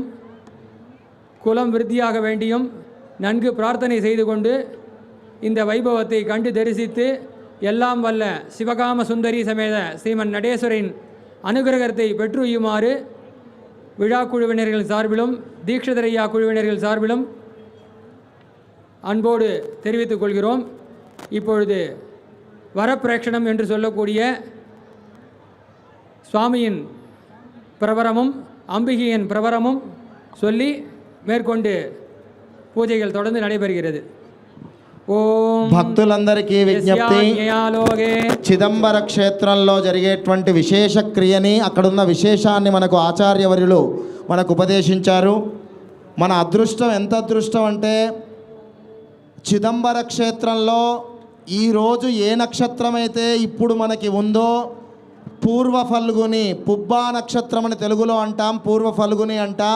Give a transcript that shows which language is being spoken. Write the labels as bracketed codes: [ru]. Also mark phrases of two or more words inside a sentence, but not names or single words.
[ta] குலம் விருத்தியாக வேண்டியும் நன்கு பிரார்த்தனை செய்து கொண்டு இந்த வைபவத்தை கண்டு தரிசித்து எல்லாம் வல்ல சிவகாம சுந்தரி சமேத ஸ்ரீமன் நடேஸ்வரின் அனுகிரகத்தை பெற்றுயுமாறு விழா குழுவினர்கள் சார்பிலும் தீட்சிதரையா குழுவினர்கள் சார்பிலும் அன்போடு தெரிவித்துக் கொள்கிறோம். இப்பொழுது வரப்பிரேக்ஷணம் என்று சொல்லக்கூடிய சுவாமியின் பிரபரமும் அம்பிகையின் பிரபரமும் சொல்லி மேற்கொண்டு పూజలు தொடர்ந்து நடைபெறுகிறது. [te] ఓం భక్తులందరికీ విజ్ఞప్తి, చిదంబర క్షేత్రంలో జరిగేటువంటి విశేష క్రియని, అక్కడున్న విశేషాన్ని మనకు ఆచార్యవర్యులు మనకు ఉపదేశించారు. మన అదృష్టం ఎంత అదృష్టం అంటే, చిదంబర క్షేత్రంలో ఈరోజు ఏ నక్షత్రం అయితే ఇప్పుడు మనకి ఉందో, పూర్వ ఫల్గుని, పుబ్బా నక్షత్రం అని తెలుగులో అంటాం, పూర్వ ఫల్గుని అంటాం.